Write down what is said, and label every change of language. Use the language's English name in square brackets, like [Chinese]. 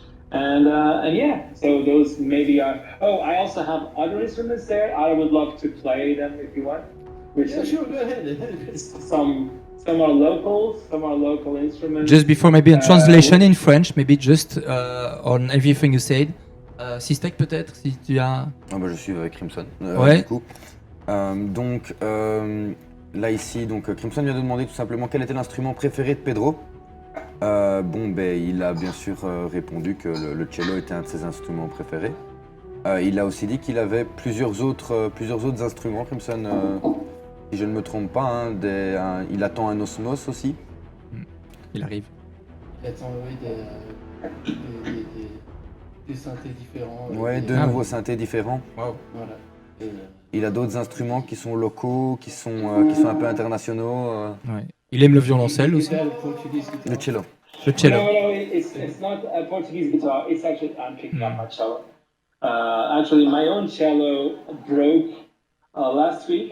[English] And yeah, so those maybe are. Oh, I also have other instruments there. I would love to play them if you want. Yeah, sure, go ahead. Some are local instruments. Just before maybe a translation in French, maybe just on everything you said. [French] Sistek peut-être, si tu as... Ah bah, je suis avec Crimson, Ouais. du coup. Donc là ici, Crimson vient de demander tout simplement quel était l'instrument préféré de Pedro. Il a bien sûr répondu que le cello était un de ses instruments préférés. Il a aussi dit qu'il avait plusieurs autres instruments, Crimson, si je ne me trompe pas. Il attend un Osmos aussi. Il arrive. Il attend, oui, des synthés différents. Ouais, deux nouveaux synthés différents. Wow. Voilà. Il a d'autres instruments qui sont locaux, qui sont un peu internationaux. Ouais. Il aime le violoncelle aussi. Le cello. Le cello. [English] No, it's not a Portuguese guitar. It's actually I'm picking up my cello. Actually, my own cello broke last week.